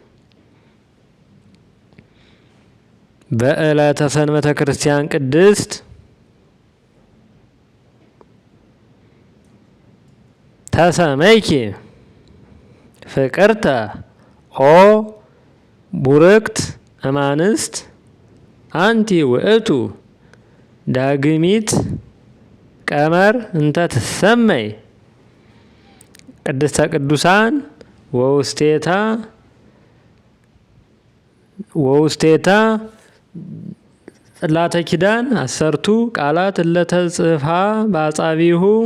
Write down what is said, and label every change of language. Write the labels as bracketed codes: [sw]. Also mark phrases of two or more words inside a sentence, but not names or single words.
[gez] በዕለተ ሰንበተ ክርስቲያን ቅድስት ተሰመይኪ ፍቅርተ ኦ ቡርክት እማንስት አንቲ ውእቱ ዳግሚት ቀመር እንተ ትሰመይ ቅድስተ ቅዱሳን ወውስቴታ ጽላተ ኪዳን አሰርቱ ቃላት እለተጽፋ በአጻቢሁ